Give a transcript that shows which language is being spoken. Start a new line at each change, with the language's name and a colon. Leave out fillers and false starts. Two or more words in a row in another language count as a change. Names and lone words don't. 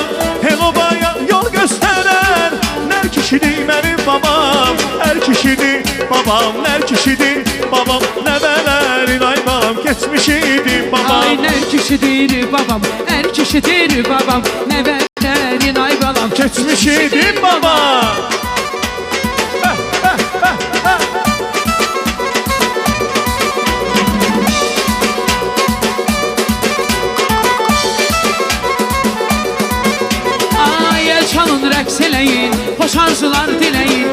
Turkish: Helobaya yol gösteren, ner kişidir benim babam. Er kişidir babam, ner kişidir babam, nebelerin ay babam geçmiş idi babam. Ay ner kişidir babam, er kişidir babam, nebelerin ay babam geçmiş idi babam.
Azerbaijani: Çalın rəqs eləyin, xoş arzular diləyin.